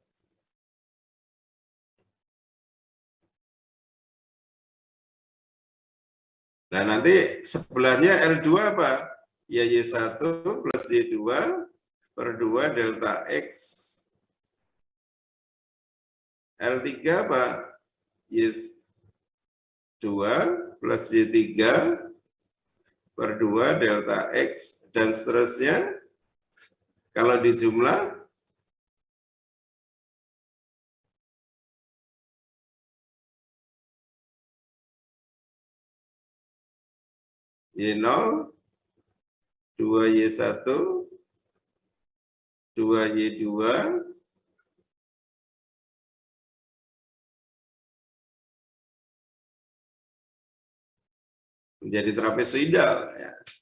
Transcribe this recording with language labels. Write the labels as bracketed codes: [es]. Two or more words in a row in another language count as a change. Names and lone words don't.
[id] Nah, nanti sebelahnya L2 apa? Ya Y1 plus Y2 per 2 delta X. L3 apa? Y2 plus Y3 per 2 delta X. Dan seterusnya, kalau dijumlah, Y0, 2Y1, 2Y2, menjadi trapezoidal. Ya.